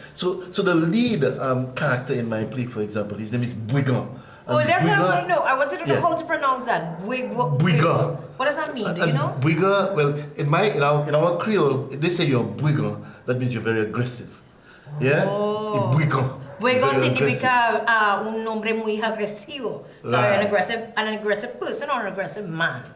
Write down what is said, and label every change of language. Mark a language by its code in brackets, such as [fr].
[en] So the lead character in my play, for example, his name is Bwiga. Oh, that's what I want to know. I wanted to know how to pronounce that. Bwiga. What does that mean? Do you know? Bwiga, well, in our Creole, if they say you're Bwiga, that means you're very aggressive. Yeah? Oh. Bwiga. [es] Bwiga significa un nombre muy agresivo. [en] So Right. an aggressive person or an aggressive man.